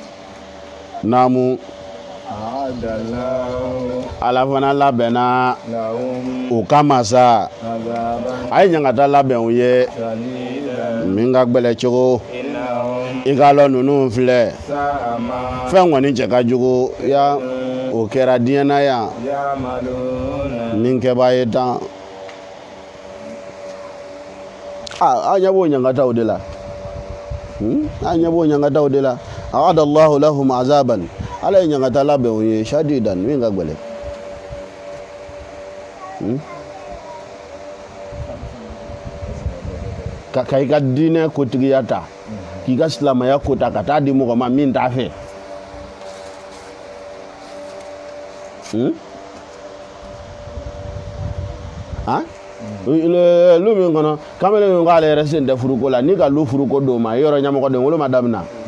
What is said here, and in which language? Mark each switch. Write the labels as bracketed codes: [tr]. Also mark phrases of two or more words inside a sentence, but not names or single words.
[bm] naamu ala fana labɛnna u kama sa a ye ɲangata labɛn u ye min ka gbɛlɛ cogo i ka lɔn ninnu filɛ fɛn kɔni cɛ ka jugu ya o kɛra diɲɛ na yan min kɛbaa ye tan a ɲɛ b'o ɲangataw de la a ɲɛ b'o ɲangataw de la [ar] أعد الله لهم عذابا [bm] ala ye ɲangata labɛn u ye shadidan min ka gbɛlɛ ka i ka diinɛ kotigiya ta k'i ka silamɛya ko ta ka taa di mɔgɔ ma min t'a fɛ lu min kɔnɔ kamalen min ko ale yɛrɛ sen tɛ furuko la ni ka lu furuko d'o ma yɔrɔ ɲɛmɔgɔ den wolo ma daminɛ